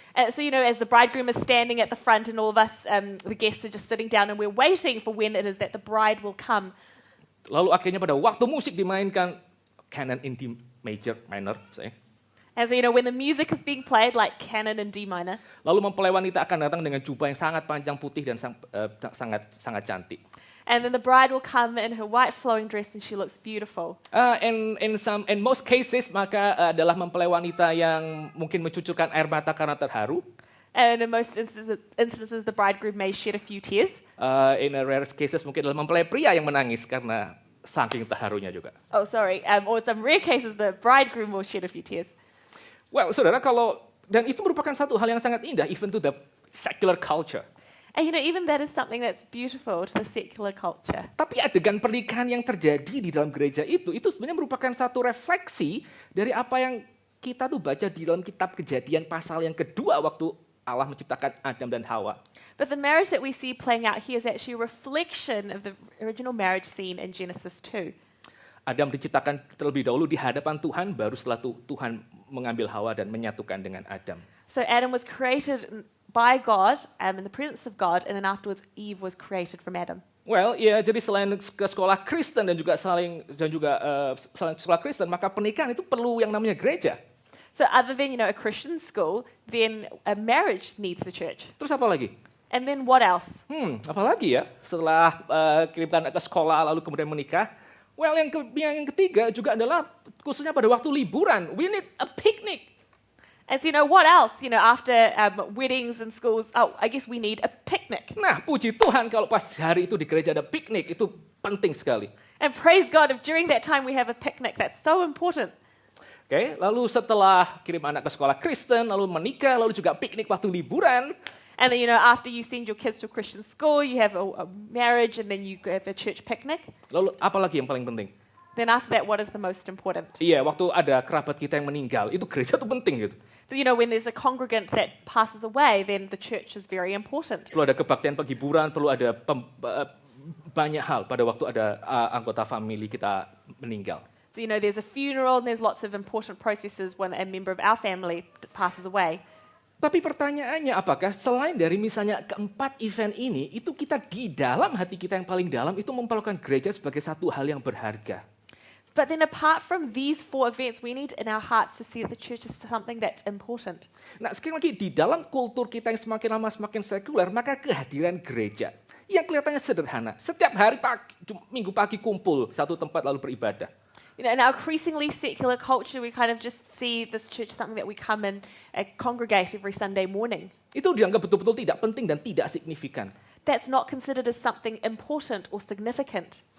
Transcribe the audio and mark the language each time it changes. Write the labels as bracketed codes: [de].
[en] So as the bridegroom is standing at the front and all of us, the guests are just sitting down and we're waiting for when it is that the bride will come. [id] Lalu akhirnya pada waktu musik dimainkan, canon in D major, minor, [en] And so when the music is being played like canon in D minor. [id] Lalu mempelai wanita akan datang dengan jubah yang sangat panjang putih dan sangat cantik. [en] And then the bride will come in her white flowing dress and she looks beautiful. In most cases [id] maka adalah mempelai wanita yang mungkin mencucurkan air mata karena terharu. [en] And in most instances the bridegroom may shed a few tears. In a rare cases [id] mungkin adalah mempelai pria yang menangis karena saking terharunya juga. [en] Oh, sorry. Or some rare cases the bridegroom will shed a few tears. [id] Well, saudara, dan itu merupakan satu hal yang sangat indah [en] even to the secular culture. And even that is something that's beautiful to the secular culture. [id] Tapi adegan pernikahan yang terjadi di dalam gereja itu sebenarnya merupakan satu refleksi dari apa yang kita tuh baca di dalam kitab Kejadian pasal yang kedua waktu Allah menciptakan Adam dan Hawa. [en] But the marriage that we see playing out here is actually a reflection of the original marriage scene in Genesis 2. [id] Adam diciptakan terlebih dahulu di hadapan Tuhan, baru setelah itu Tuhan mengambil Hawa dan menyatukan dengan Adam. [en] So Adam was created by God in the presence of God, and then afterwards Eve was created from Adam. [id] Well, ya, jadi selain ke sekolah Kristen dan juga selain sekolah Kristen, maka pernikahan itu perlu yang namanya gereja. [en] So other than a Christian school, then a marriage needs the church. [id] Terus apa lagi? [en] And then what else? [id] Apa lagi ya? Setelah kirimkan ke sekolah lalu kemudian menikah. Well, yang ketiga juga adalah khususnya pada waktu liburan. [en] We need a picnic. And so what else? After weddings and schools, I guess we need a picnic. [id] Nah, puji Tuhan kalau pas hari itu di gereja ada piknik, itu penting sekali. [en] And praise God if during that time we have a picnic. That's so important. [id] Oke, lalu setelah kirim anak ke sekolah Kristen, lalu menikah, lalu juga piknik waktu liburan. [en] And then, after you send your kids to a Christian school, you have a marriage, and then you have a church picnic. [id] Lalu apa lagi yang paling penting? [en] Then after that, what is the most important? [id] Iya, waktu ada kerabat kita yang meninggal, itu gereja tuh penting gitu. [en] So, when there's a congregant that passes away, then the church is very important. [id] Perlu ada kebaktian penghiburan, perlu ada banyak hal pada waktu ada anggota famili kita meninggal. [en] So, there's a funeral, and there's lots of important processes when a member of our family passes away. [id] Tapi pertanyaannya apakah selain dari misalnya keempat event ini, itu kita di dalam hati kita yang paling dalam itu memperlakukan gereja sebagai satu hal yang berharga. [en] But then apart from these 4 events, we need in our hearts to see that the church is something that's important. [id] Nah, sekali lagi di dalam kultur kita yang semakin lama semakin sekuler, maka kehadiran gereja yang kelihatannya sederhana. Setiap hari minggu pagi kumpul satu tempat lalu beribadah. [en] In our increasingly secular culture, we kind of just see this church as something that we come and congregate every Sunday morning. [id] Itu dianggap betul-betul tidak penting dan tidak signifikan. [en] That's not considered as something important or significant.